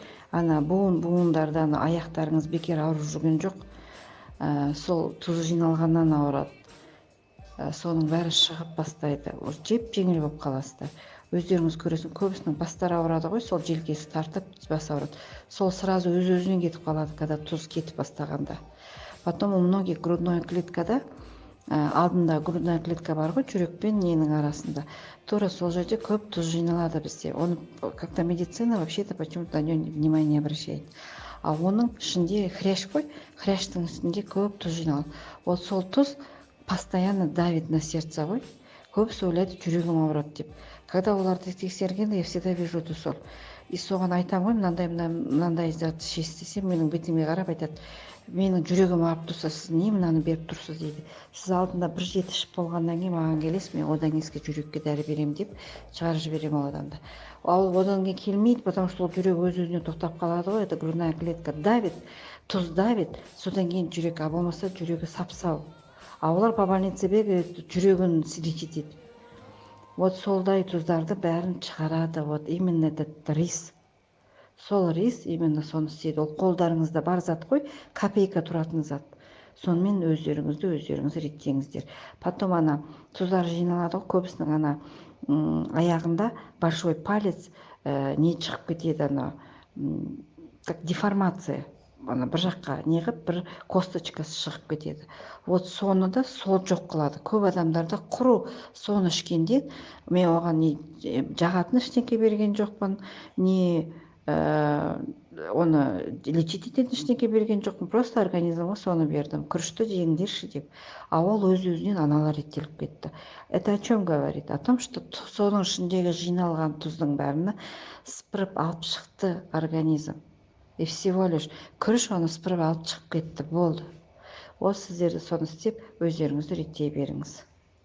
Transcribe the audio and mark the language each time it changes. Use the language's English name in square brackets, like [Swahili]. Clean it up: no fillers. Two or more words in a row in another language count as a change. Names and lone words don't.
[Kazakh] Ана буындарда аяқтарыңыз бекер ауырып жүрген жоқ. Сол тұз жиналғаннан ауырады. Соның бәрі шығып бастайды. Жеп жеңіл болып қаласыздар. Өздеріңіз көресің, көбісінің бастары ауырады ғой, сол желкесі тартып бас ауырады. Сол сразу өз-өзінен кетіп қалады, когда тұз кетіп бастағанда. [Russian] Потом у многих грудной клеткада, [Kazakh] алдында [Russian] грудная клетка [Kazakh] бар ғой, жүрек пен ненің арасында. Тура сол жерде көп тұз жиналады бізде. [Russian] Оны как-то медицина вообще-то почему-то на него внимание не обращает. [Kazakh] А оның ішінде хрящ қой, хрящтың үстінде көп тұз жиналады. [Russian] Вот [Kazakh] сол тұз [Russian] постоянно давит на сердце ғой. [Kazakh] Көбісі ойлайды, жүрегім ауырады деп. Когда оларды тексергенде, [Russian] я всегда вижу эту соль. [Kazakh] И соған айтамын ғой, мынандай зат ішесіз десем, менің бетіме қарап айтады, менің жүрегім ауырып тұрса, сіз не мынаны беріп тұрсыз дейді. Сіз алдында бір жеті ішіп болғаннан кейін маған келесіз, мен одан еске жүрекке дәрі беремін деп шығарып жіберемін ол адамды. Ал одан кейін келмейді, [Russian] потому что [Kazakh] ол жүрек өз-өзіне тоқтап қалады ғой, [Russian] это грудная клетка давит, [Kazakh] тұз давит, содан кейін жүрек, а болмаса жүрегі сап-сау. [Russian] А олар по больнице бегает, [Kazakh] жүрегін лечить етеді. Вот солдай тұздарды бәрін шығарады. [Russian] Вот именно этот рис. [Kazakh] Сол рис именно соны істейді. Ол қолдарыңызда бар зат қой, копейка тұратын зат. Сонымен өздеріңіз реттеңіздер. Потом ана тұздар жиналады ғой, көбісінің ана аяғында [Russian] большой палец [Kazakh] не шығып кетеді, ана [Russian] как деформация. [Kazakh] Ана бір жаққа неғып, бір косточкасы шығып кетеді. Вот соны да сол жоқ қылады. Көп адамдарда құру соны ішкенде, мен оған не жағатын ештеңке берген жоқпын, не оны лечить ететін ештеңке берген жоқпын. Просто организмға соны бердім. Күрішті жеңдерші деп. А ол өз-өзінен аналар реттеліп кетті. [Russian] Это о чем говорит? О том, что [Kazakh] соның ішіндегі жиналған тұздың бәрін сыпырып алып шықты организм. [Russian] И всего лишь [Kazakh] күріш оны сыпырып алып шығып кетті, болды. Ол сіздерді соны істеп, өздеріңізді реттей беріңіз.